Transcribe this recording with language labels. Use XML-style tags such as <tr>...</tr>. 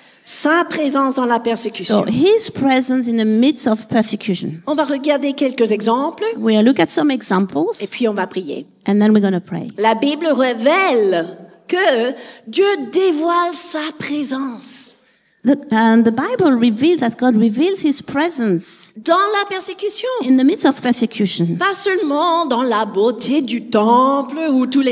<fr>Sa présence dans la persécution.</fr> <en>So His presence in the midst of persecution.</en> <fr>On va regarder quelques exemples</fr> <en>We will look at some</en> <fr>et</fr> <en>examples,</en> <fr>puis on va prier.</fr> <en>and then we're going to pray.</en> <fr>La Bible révèle que Dieu dévoile sa présence</fr> <en>And the Bible reveals that God reveals His presence</en> <fr>dans la persécution.</fr> <en>in the midst of persecution.</en> <fr>Pas seulement dans la beauté du temple où tous les</fr>